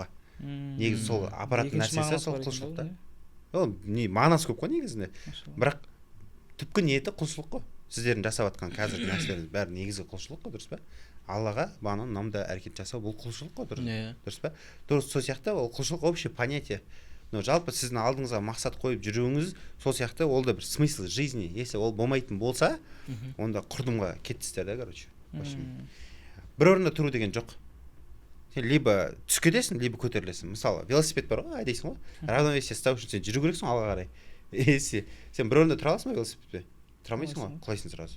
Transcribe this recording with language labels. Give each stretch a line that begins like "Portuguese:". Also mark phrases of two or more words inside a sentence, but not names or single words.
Kazakh: Негізі сол аппараттың нәрсесі сол құлшылық та. Ол не мағынасы көп қой негізінде. Бірақ түпкі ниеті құлшылық қой. Сіздердің жасап жатқан қазіргі нәрселердің бәрі негізгі құлшылық қой, дұрыс па? Аллаға бағана намда әрекет жасау бұл құлшылық қой, дұрыс па? Дұрыс, сол сияқты ол құлшылық
Russian: общее понятие.
Kazakh: Но жалпы сіздің алдыңызға мақсат қойып жүруіңіз сол сияқты, ол да бір
Russian: смысл жизни.
Kazakh: Если ол болмайтын болса, онда құрдымға кеттіңіздер да, короче. Бір орында тұру деген жоқ. Сен либо түсіп кетесің, либо көтерілесің. Мысалы, велосипед бар ғой, айдайсың ғой. Равновесие ұстау үшін сен жүру керексің алға қарай. Сен бір орында тұра аласың ба велосипедте? Тұра алмайсың ғой, құлайсың сразу.